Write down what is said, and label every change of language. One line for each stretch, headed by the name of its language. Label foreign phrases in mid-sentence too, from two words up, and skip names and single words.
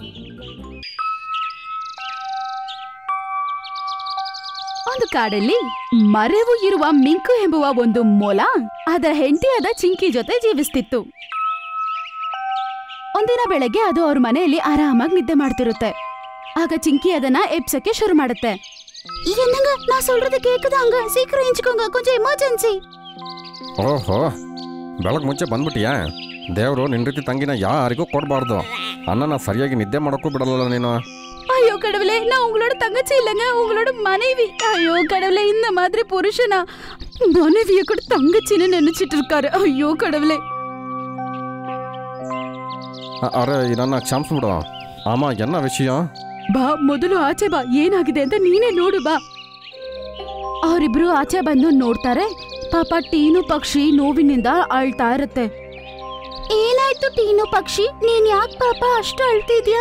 Kannada: ಒಂದು ಕಾಡಲ್ಲಿ ಮರೆವು ಇರುವ ಮಿಂಕು ಎಂಬುವ ಒಂದು ಮೊಲ ಅದರ ಹೆಂಡತಿಯಾದ ಚಿಂಕಿ ಜೊತೆ ಜೀವಿಸ್ತಿತ್ತು. ಒಂದಿನ ಬೆಳಗ್ಗೆ ಅದು ಅವ್ರ ಮನೆಯಲ್ಲಿ ಆರಾಮಾಗಿ ನಿದ್ದೆ ಮಾಡ್ತಿರುತ್ತೆ. ಆಗ ಚಿಂಕಿ ಅದನ್ನ ಎಬ್ಸಕ್ಕೆ ಶುರು ಮಾಡುತ್ತೆ.
Tamil: என்னங்க நான் சொல்றது கேக்குதாங்க, சீக்கிரம் எஞ்சிக்கோங்க, கொஞ்சம் எமர்ಜೆನ್ಸಿ.
Kannada: ಓಹೋ, ಬೆಳಗ್ಗೆ ಮುಂಚೆ ಬಂದ್ಬಿಟ್ಟಿಯಾ? ದೇವರು ನಿನ್ನ ರೀತಿ ತಂಗಿನ ಯಾರಿಗೂ ಕೊಡಬಾರ್ದು. ಅಣ್ಣನ ಸರಿಯಾಗಿ ನಿದ್ದೆ ಮಾಡೋಕ್ಕೂ ಬಿಡಲ್ಲ ನೀನು.
Tamil: ஐயோ கடவுளே, நான் உங்களோட தங்கச்சி இல்லைங்க, உங்களோட மனைவி. ஐயோ கடவுளே, இந்த மாதிரி புருஷனா மனைவிய கூட தங்கச்சின்னு நினைச்சிட்டு இருக்காரு. ஐயோ கடவுளே.
Kannada: ಅರೆ ನನ್ನ ಕ್ಷಮಿಸ್ಬಿಡು. ಅಮ್ಮ, ಎನ್ನ ವಿಷಯ? ಬಾ, ಮೊದಲು ಆಚೆ ಬಾ, ಏನಾಗಿದೆ ಅಂತ ನೀನೇ ನೋಡು ಬಾ. ಅವರಿಬ್ರು ಆಚೆ ಬಂದು ನೋಡ್ತಾರೆ. ಪಾಪ ಟೀನು ಪಕ್ಷಿ ನೋವಿನಿಂದ ಅಳ್ತಾ ಇರುತ್ತೆ. ಏನಾಯ್ತು ಟೀನು ಪಕ್ಷಿ, ನೀನ್ ಯಾಕೆ ಪಾಪ ಅಷ್ಟು ಅಳ್ತಿದ್ಯಾ?